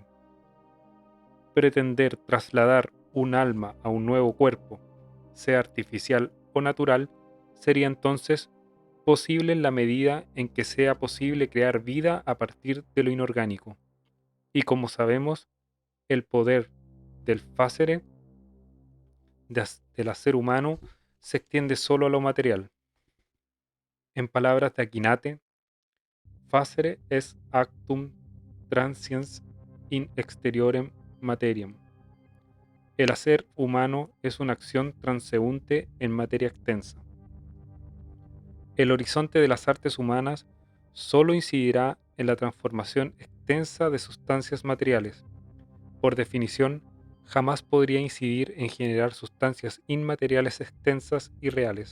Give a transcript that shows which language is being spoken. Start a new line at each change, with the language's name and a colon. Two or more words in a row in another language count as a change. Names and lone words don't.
Spanish: Pretender trasladar un alma a un nuevo cuerpo, sea artificial o natural, sería entonces posible en la medida en que sea posible crear vida a partir de lo inorgánico. Y como sabemos, el poder del facere, del hacer humano, se extiende solo a lo material. En palabras de Aquinate, facere es
Latin: actum transiens in exteriorem materiam.
Spanish: El hacer humano es una acción transeúnte en materia extensa. El horizonte de las artes humanas solo incidirá en la transformación extensa de sustancias materiales. Por definición, jamás podría incidir en generar sustancias inmateriales extensas y reales.